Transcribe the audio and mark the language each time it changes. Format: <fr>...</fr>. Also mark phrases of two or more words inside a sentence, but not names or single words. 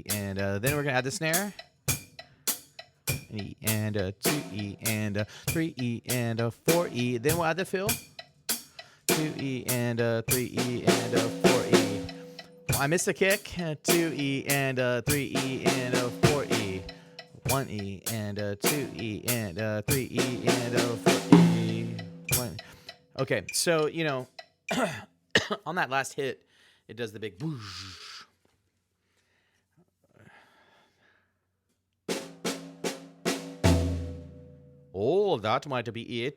<en>And then we're going to add the snare. E and a 2E and a 3E and a 4E. Then we'll add the fill. 2E and a 3E and a 4E. I missed a kick. 2E and a 3E and a 4E. 1E and a 2E and a 3E and a 4E. 1. Okay, so on that last hit, it does the big whoosh. Oh, that might be it.</en>